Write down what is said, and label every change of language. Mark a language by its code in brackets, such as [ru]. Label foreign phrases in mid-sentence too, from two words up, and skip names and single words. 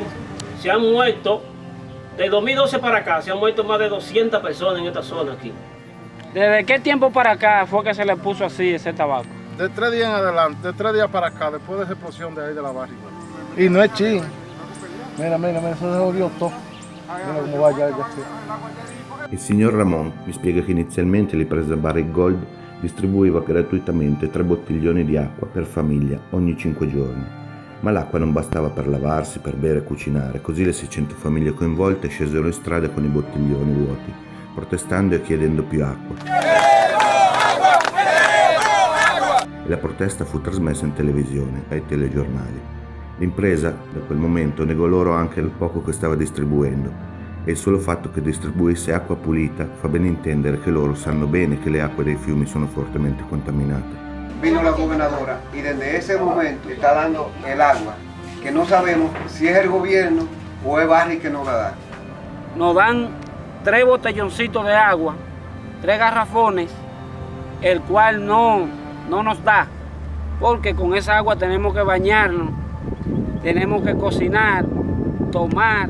[es] Se han muerto, de 2012 para acá, se han muerto más de 200 personas en esta zona aquí. ¿Desde qué tiempo para acá fue que se le puso así ese tabaco? De 3 días en adelante, de 3 días para acá, después de esa explosión de ahí de la barriga. Y no es ching. Mira, eso se jodió todo. Mira cómo va ya. [it] Il signor Ramon mi spiega che inizialmente l'impresa Barrick Gold distribuiva gratuitamente 3 bottiglioni di acqua per famiglia ogni 5 giorni. Ma l'acqua non bastava per lavarsi, per bere e cucinare, così le 600 famiglie coinvolte scesero in strada con i bottiglioni vuoti, protestando e chiedendo più acqua. E la protesta fu trasmessa in televisione, ai telegiornali. L'impresa, da quel momento, negò loro anche il poco che stava distribuendo, e il solo fatto che distribuisse acqua pulita fa ben intendere che loro sanno bene che le acque dei fiumi sono fortemente contaminate. [es] Vino la gobernadora y desde ese momento está dando el agua, que no sabemos si es el gobierno o es Barrick que nos la da. Nos dan 3 botelloncitos de agua, 3 garrafones, el cual no nos da, porque con esa agua tenemos que bañarnos, tenemos que cocinar, tomar.